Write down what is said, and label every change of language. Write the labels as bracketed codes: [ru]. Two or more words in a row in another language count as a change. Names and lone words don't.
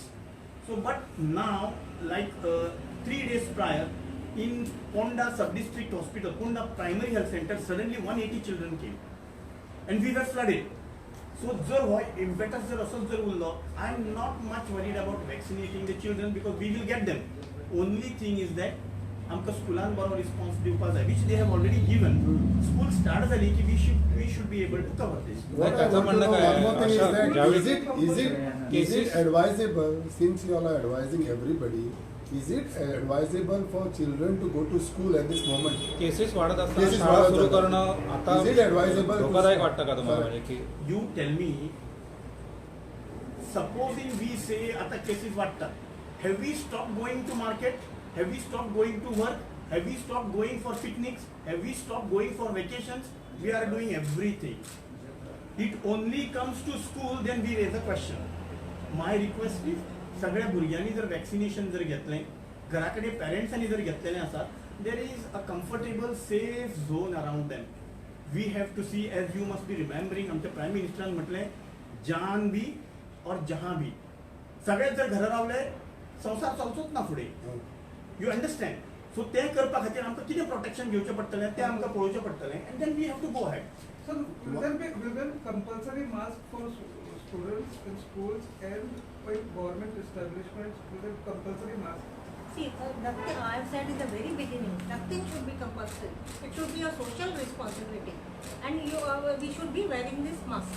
[en] So, but now, like 3 days prior, in Ponda Sub-District Hospital, Ponda Primary Health Center, suddenly 180 children came. And we were flooded. So, impetus I am not much worried about vaccinating the children because we will get them. Only thing is that [kok] आमकां स्कुलान बरो रिस्पॉन्स दिवपाक जाय, [en] which they have already given. School start [mr] झाली की [en] we should be able to cover this. What I want to know one more thing is that is it advisable, since you all are advising everybody, is it advisable for children to go to school at this moment? [mr] केसेस वाढत असताना शाळा सुरू करणं आता [en] Is it advisable? [mr] धोकादायक वाटतं का तुम्हाला? म्हणजे की [en] You tell me, supposing we say [mr] आता cases वाढतात, [en] have we stopped going to market? Have we stopped going to work? Have we stopped going for picnics? Have we stopped going for vacations? We are doing everything. It only comes to school, then we raise a question. My request is, [kok] सगळ्या भुरग्यांनी जर वॅक्सिनेशन जर घेतलें, घराकडे पेरेंट्सांनी जर घेतलेलें आसात, [en] there is a comfortable, safe zone around them. We have to see, as you must be remembering, [kok] आमच्या प्राईम मिनिस्टरान म्हटलें, [hi] जान भी और जहां भी. [kok] सगळेच जर घरा रावले, संसार चलचोच ना फुडें. [en] You understand? [kok] So ते करपा खातीर आमकां कितें प्रोटेक्शन घेवचें पडटलें तें आमकां पळोवचें पडटलें, [en] and then we have to go ahead. So will there be compulsory mask for students in schools and by government establishments? Will there be compulsory mask? See, nothing I have said in the very beginning, nothing should be compulsory. It should be a social responsibility. And we should be wearing this mask.